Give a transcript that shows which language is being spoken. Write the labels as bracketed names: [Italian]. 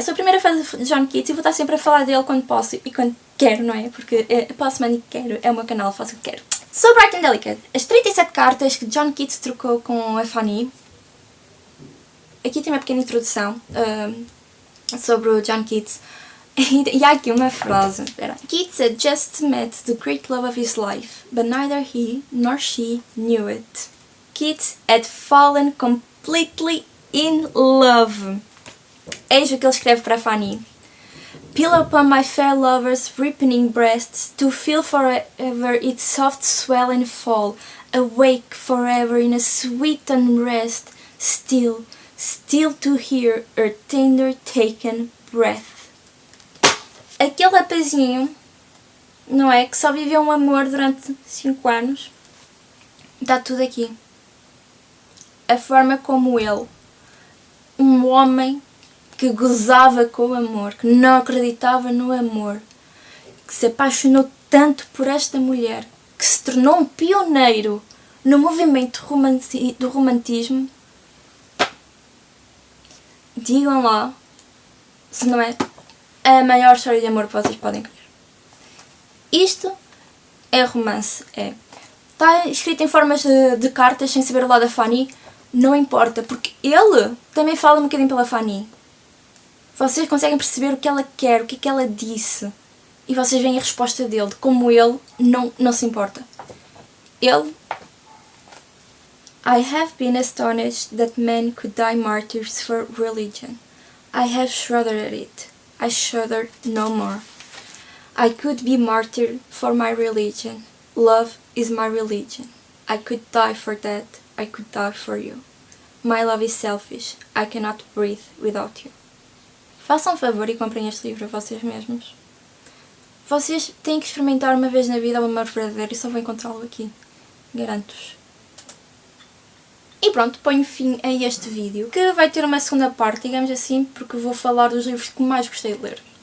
[Portuguese] Sou a primeira fã de John Keats e vou estar sempre a falar dele quando posso e quando quero, não é? Porque posso, mas quero. É o meu canal, faço o que quero. So Bright and Delicate. As 37 cartas que John Keats trocou com a Fanny. Aqui tem uma pequena introdução sobre o John Keats. E há aqui uma frase. [English] Keats had just met the great love of his life, but neither he nor she knew it. Keats had fallen completely in love. [Portuguese] Eis o que ele escreve para a Fanny. [English] Peel upon my fair lover's ripening breast, to feel forever its soft swell and fall, awake forever in a sweet unrest, still to hear her tender taken breath. [Portuguese] Aquele rapazinho, não é? Que só viveu um amor durante 5 anos. Está tudo aqui. A forma como ele, um homem que gozava com o amor, que não acreditava no amor, que se apaixonou tanto por esta mulher, que se tornou um pioneiro no movimento do romantismo. Digam lá se não é a maior história de amor que vocês podem querer. Isto é romance, é. Está escrito em formas de cartas, sem saber o lado da Fanny, não importa, porque ele também fala um bocadinho pela Fanny. Vocês conseguem perceber o que ela quer, o que é que ela disse, e vocês veem a resposta dele, de como ele não se importa. Ele... [English] I have been astonished that men could die martyrs for religion. I have shuddered at it. I shudder no more. I could be martyred for my religion. Love is my religion. I could die for that. I could die for you. My love is selfish. I cannot breathe without you. [Portuguese] Façam um favor e comprem este livro a vocês mesmos. Vocês têm que experimentar uma vez na vida o amor verdadeiro e só vão encontrá-lo aqui. Garanto-vos. E pronto, ponho fim a este vídeo, que vai ter uma segunda parte, digamos assim, porque vou falar dos livros que mais gostei de ler.